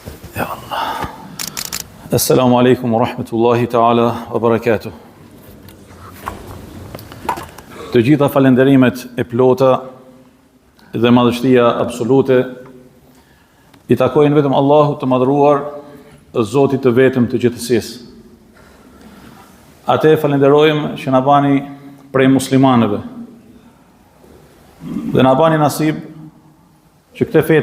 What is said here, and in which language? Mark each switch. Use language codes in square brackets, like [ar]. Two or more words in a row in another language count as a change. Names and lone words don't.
[ar] يا الله. السلام عليكم ورحمة الله تعالى وبركاته. [sq] Të gjitha falenderimet e plota dhe madhështia absolute i takojnë vetëm Allahut të madhruar, Zotit të vetëm të gjithësisë. Atë falenderojmë që na bani prej muslimanëve dhe na bani nasib që këtë fe